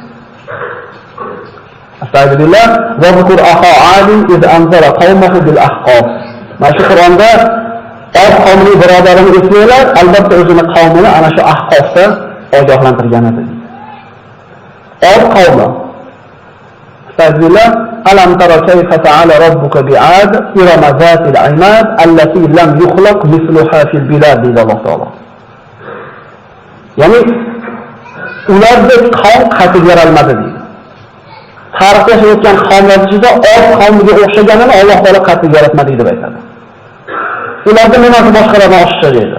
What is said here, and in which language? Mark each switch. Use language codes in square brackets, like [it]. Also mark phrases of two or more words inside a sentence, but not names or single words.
[ar] أستغفر الله واذكر أخا عاد إذ أنذر قومه بالأحقاف. [uz] Mana shu Qur'onda Od qavmining birodarini eslanglar, albatta o'zining qavmini ana shu ahqofda ogohlantirgan edi. Od qavmi. [ar] أستغفر الله ألم تر كيف فعل ربك بعاد إرم ذات العماد التي لم يخلق مثلها في البلاد [uz] deydi Alloh taolo. Ya'ni ularda qavm qatib yaralmadi deydi. Tarixda yashayotgan qavmlar ichida Od qavmiga o'xshaganini Alloh taolo qatib yaratmadi deb aytadi. Ularda nimasi boshqalardan oshiqcha deydi.